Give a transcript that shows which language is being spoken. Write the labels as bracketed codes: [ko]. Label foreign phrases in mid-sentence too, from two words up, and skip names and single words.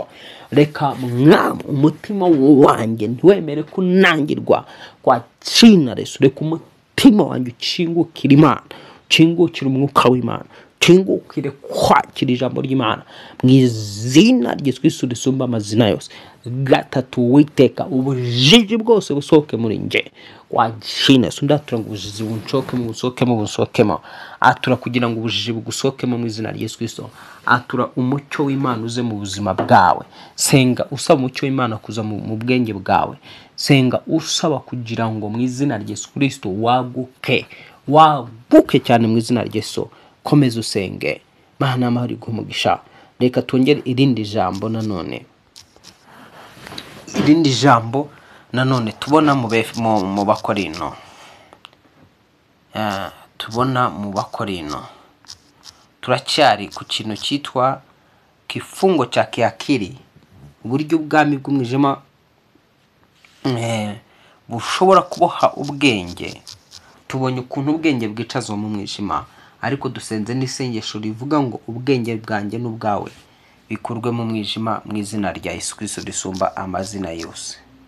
[rw] Reka Mwami umutima wanjye ntiwemere kunangirwa, [sw] kwa jina Yesu. [rw] Reka umutima wanjye ukingukire Imana, ukingukire umwuka w'Imana, ukingukire kwakira ijambo ry'Imana mu izina rya Yesu Kristo risumba amazina yose. Gatatu, Uwiteka ubujiji bwose busohoke muri [sw] nje, kwa jina Yesu. [rw] Ndatura ngo ubujiji busohokemo, atura kugira ngo ubujiji bugusohokemo mu izina rya Yesu Kristo. Atura umucyo w'Imana uze mu buzima bwawe. Senga usaba umucyo w'Imana kuza mu bwenge bwawe. Senga usaba kugira ngo mu izina rya Yesu Kristo waguke cyane mu izina rya Yesu. Komeza usenge. Mana amahoro iguha. Reka twongere irindi jambo nanone. Irindi jambo nanone tubona mu Bakorino. Tubona mu Bakorino. Turacyari ku kintu cyitwa [sw] kifungo cha kiakili, [rw] uburyo ubwami bw'umwijima bushobora kuboha ubwenge. Tubonye ukuntu ubwenge bwicazwa mu mwijima, ariko dusenze n'isengesho rivuga ngo ubwenge bwanjye n'ubwawe bikurwe mu mwijima mu izina rya Yesu Kristo risumba amazina yose.